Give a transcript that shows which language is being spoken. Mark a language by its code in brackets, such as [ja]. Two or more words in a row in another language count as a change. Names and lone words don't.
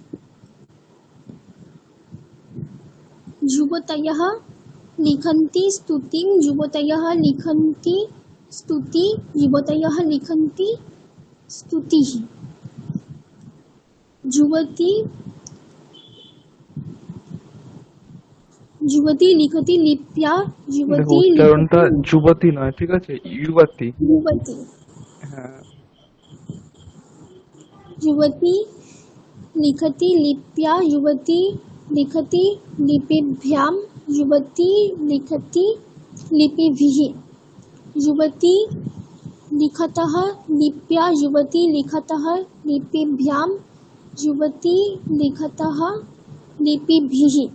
[sa] युवतयः लिखन्ति स्तुतिं युवतयः लिखन्ति स्तुति युवतयः लिखन्ति स्तुतिः युवती युवती लिखति लिप्या [bn] দেখো [sa] युवती [bn] উচ্চারণটা [sa] लिखति [bn] যুবতী নয়, ঠিক আছে, যুবতী। [sa] युवती [bn] হ্যাঁ, [sa] युवती लिखति लिप्या युवती लिखति लिपिभ्यां युवती लिखति लिपिभिः युवती लिखतः लिप्या युवती लिखतः लिपिभ्यां युवती लिखतः लिपिभिः